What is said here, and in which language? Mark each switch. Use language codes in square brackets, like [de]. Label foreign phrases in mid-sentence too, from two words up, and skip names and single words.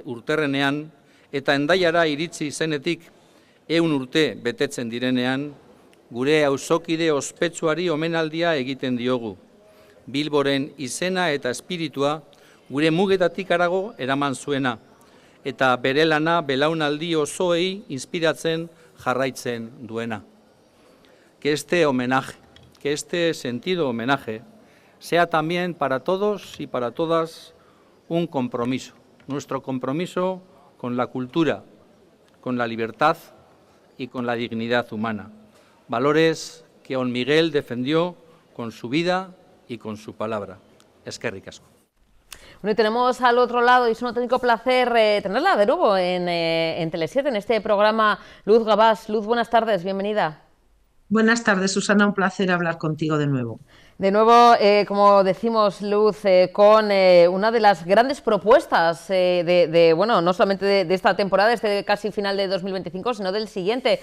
[eu] urterrenean eta Hendaiara iritsi zenetik 100 urte betetzen direnean, gure auzokide ospetsuari omenaldia egiten diogu. Bilboren izena eta espiritua gure mugetatik harago eraman zuena, eta bere lana belaunaldi osoei inspiratzen jarraitzen duena. [es] Que este homenaje, que este sentido homenaje, sea también para todos y para todas un compromiso, nuestro compromiso con la cultura, con la libertad y con la dignidad humana. Valores que don Miguel defendió con su vida y con su palabra. [eu] Eskerrik asko. [es] Bueno, y tenemos al otro lado, y es un auténtico placer tenerla de nuevo en Tele7, en este programa, Luz Gabás. Luz, buenas tardes, bienvenida. Buenas tardes, Susana, un placer hablar contigo de nuevo. De nuevo, como decimos, Luz, con una de las grandes propuestas bueno, no solamente de esta temporada, este casi final de 2025, sino del siguiente.